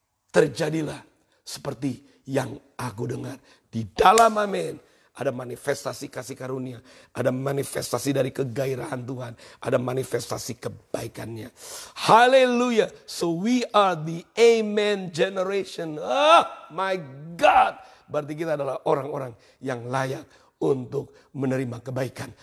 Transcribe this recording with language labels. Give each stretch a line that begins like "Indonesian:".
Indonesian: Terjadilah seperti yang aku dengar. Di dalam amin ada manifestasi kasih karunia, ada manifestasi dari kegairahan Tuhan, ada manifestasi kebaikannya. Haleluya.
English: So we are the amen generation. Oh my God.
Indonesian: Berarti kita adalah orang-orang yang layak untuk menerima kebaikan.